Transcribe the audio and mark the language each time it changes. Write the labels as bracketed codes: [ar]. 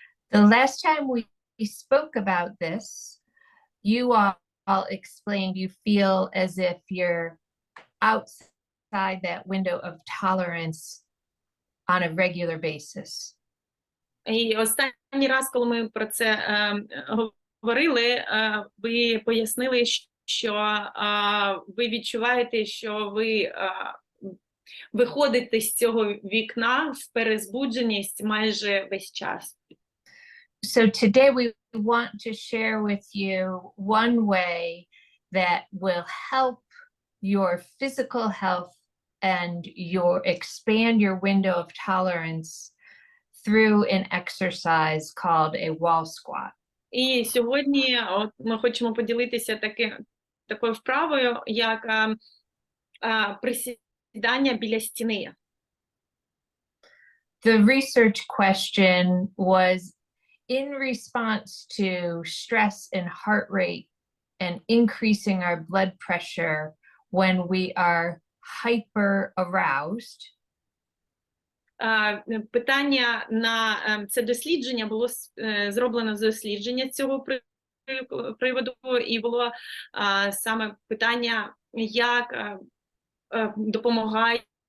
[en] The last time we spoke about this, you all explained you feel as if you're outside that window of tolerance on a regular basis. [uk] І останній раз, коли ми про це говорили, ви пояснили, що ви відчуваєте, що ви виходите з цього вікна в перезбудженість майже весь час. [en] So today we want to share with you one way that will help your physical health and expand your window of tolerance through an exercise called a wall squat. [uk] І сьогодні ми хочемо поділитися такою вправою, як присідання біля стіни. [en] The research question was, in response to stress and heart rate and increasing our blood pressure when we are hyper aroused, [uk] питання на це дослідження було зроблено дослідження з цього приводу, і було саме питання, як допомагає